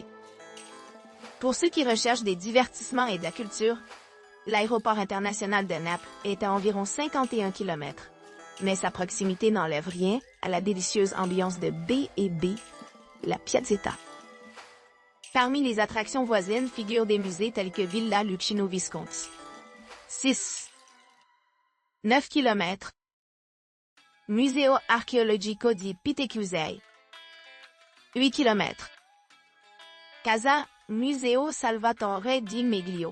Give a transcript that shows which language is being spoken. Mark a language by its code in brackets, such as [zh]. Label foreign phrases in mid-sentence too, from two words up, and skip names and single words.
[fr] Pour ceux qui recherchent des divertissements et de la culture, l'aéroport international de Naples est à environ 51 km, mais sa proximité n'enlève rien à la délicieuse ambiance de B&B La Piazzetta. Parmi les attractions voisines figurent des musées tels que Villa Lucchino Visconti. 9 km. Museo Archeologico di Pitecusei. 8 km. Casa Museo Salvatore di Meglio.